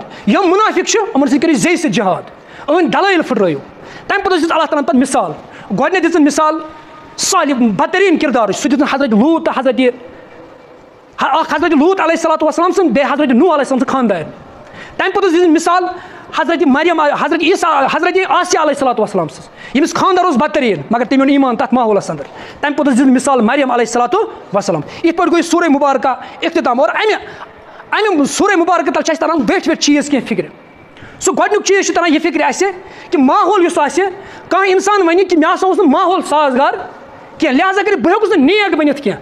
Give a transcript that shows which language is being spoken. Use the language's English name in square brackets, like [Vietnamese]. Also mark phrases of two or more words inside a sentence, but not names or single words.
[Kashmiri] یِم مُنافِق چھِ یِمن سۭتۍ کٔرِو زیٚیہِ سۭتۍ جِہاد, أہٕنٛدۍ دلٲیل پھٕٹرٲیِو. تَمہِ پوٚتُس دِژ اللہ تعالیٰ ہن پتہٕ مِثال. گۄڈٕنٮ۪تھ دِژٕن مِثال صالح بدتریٖن کِردارٕچ, سُہ دِژٕن حضرت لوٗط تہٕ اکھ حضرت لوٗط [Arabic] علیہ الصلوۃ والسلام [Kashmiri] سٕنٛز, بیٚیہِ حضرت نوح [Arabic] علیہ السلام [Kashmiri] سٕنٛز خانٛدارِ. تَمہِ پوٚتُس دِژٕن مِثال حضرت مریم, حضرت ایسا, حضرت آسیا [Arabic] علیہ الصلوۃ والسلام [Kashmiri] سٕنٛز, ییٚمِس خانٛدار اوس بدتریٖن مگر تٔمۍ اوٚن ایمان تَتھ ماحولس اندر. تَمہِ پوٚتُس دِژٕن مِثال مریم [Arabic] علیہ الصلوۃ والسلام. [Kashmiri] یِتھ پٲٹھۍ گوٚو یہِ سورۂ مُبارکہ اختتام. اور اَمہِ سورۂ مُبارکہ تل چھِ اَسہِ تران ویٹھۍ ویٹھۍ چیٖز کینٛہہ فِکرِ. سُہ گۄڈٕنیُک چیٖز چھُ تران یہِ فِکرِ اَسہِ کہِ ماحول یُس آسہِ, کانٛہہ اِنسان وَنہِ کہِ مےٚ ہسا اوس نہٕ ماحول سازگار کینٛہہ, لہٰذا کٔرِتھ بہٕ ہیوٚکُس نہٕ نیک بٔنِتھ کینٛہہ.